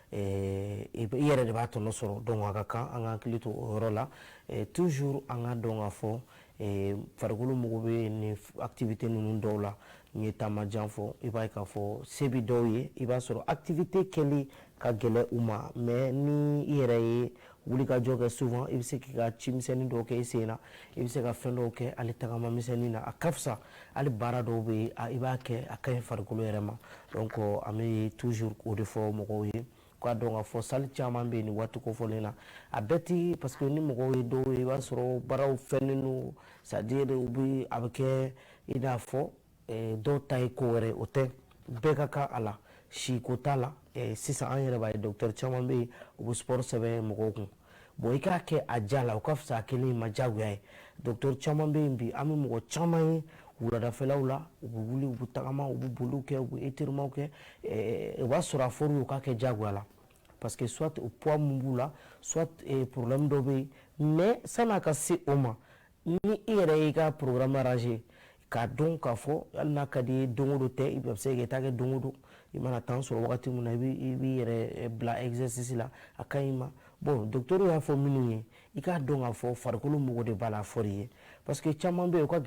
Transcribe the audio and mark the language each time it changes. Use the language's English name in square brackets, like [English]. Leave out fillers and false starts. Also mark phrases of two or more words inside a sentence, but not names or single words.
[Bambara] i yɛrɛ de b'a tɔnɔ sɔrɔ donc a ka kan an ka hakili to o yɔrɔ la toujours an ka dɔn k'a fɔ farikolo mago bɛ nin activité ninnu dɔw la n ye taama jan fɔ i b'a ye k'a fɔ se bɛ dɔw ye i b'a sɔrɔ activité kɛli ka gɛlɛn u ma mais ni i yɛrɛ ye wulikajɔ kɛ souvent i bɛ se k'i ka cimisɛnnin dɔw kɛ i sen na i bɛ se ka fɛn dɔw kɛ hali tagama misɛnnin na a ka fisa hali baara dɔw bɛ yen i b'a kɛ a ka ɲi farikolo yɛrɛ ma donc an bɛ toujours o de fɔ mɔgɔw ye k'a dɔn k'a fɔ salle caman bɛ yen nin waati kofɔlen na a bɛɛ ti parce que ni mɔgɔw ye dɔw ye i b'a sɔrɔ baaraw fɛnnen don [French] c'est à dire [Bambara] a bɛ kɛ i n'a fɔ dɔw ta ye ko wɛrɛ o tɛ bɛɛ ka kan a la siko t'a la sisan an yɛrɛ b'a ye docteur caman bɛ yen u bɛ sport sɛbɛn mɔgɔw kun bon i k'a kɛ a diya la o ka fisa a kɛlen ma diyagoya ye docteur caman bɛ yen bi an bɛ mɔgɔ caman ye wuladafɛlaw la u bɛ wuli u bɛ tagama u bɛ boliw kɛ u bɛ étirements kɛ o b'a sɔrɔ a fɔr'u ye u k'a kɛ diyagoya la [French] parce que soit poids [Bambara] mun b'u la [French] soit problème [Bambara] dɔ bɛ yen mais san'a ka se o ma ni i yɛrɛ y'i ka [French] programme arrangé [Bambara] k'a dɔn k'a fɔ hali n'a ka di ye don o don tɛ i bɛ se k'i ta kɛ don o don i mana temps sɔrɔ wagati min na i b'i yɛrɛ bila exercice la a ka ɲi i ma [French] bon docteur [Bambara] y'a fɔ minnu ye i k'a dɔn k'a fɔ farikolo mago de b'a la a fɔr'i ye [French] parce que [Bambara] caman bɛ yen o ka